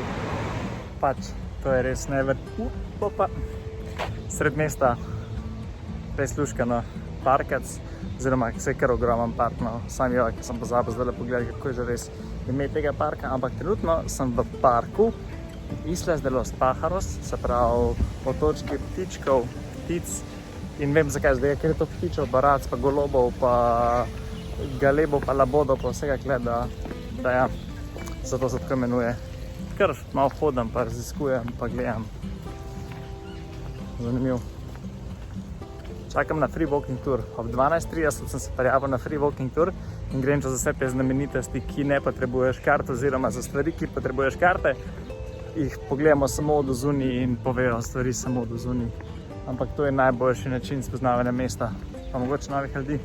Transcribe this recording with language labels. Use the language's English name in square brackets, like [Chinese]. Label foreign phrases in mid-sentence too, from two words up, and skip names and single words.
[Slovenian] Pač, to je res sred mesta, res luškano, parkac, oziroma se je kar ogromen park, no, sam jo, ki sem pozabil zdaj pogledati, kako je že res ime tega parka, ampak trenutno sem v parku Islas de los Pájaros, se pravi otočki ptičkov, ptic, in vem zakaj zdaj, ker je to ptičev, barac, pa golobov, pa galebov, pa labodov, pa vsega kle, da ja, zato se tako imenuje. Kar malo hodam, pa raziskujem, pa gledam. Zanimivo. Čakam na [English] free walking tour. [Slovenian] Ob 12:30 sem se prijavil na [English] free walking tour [Slovenian] in grem čez vse te znamenitosti, ki ne potrebuješ karte, oziroma za stvari, ki potrebuješ karte, jih pogledamo samo od zunaj in povejo stvari samo od zunaj. Ampak to je najboljši način spoznavanja mesta, pa mogoče novih ljudi.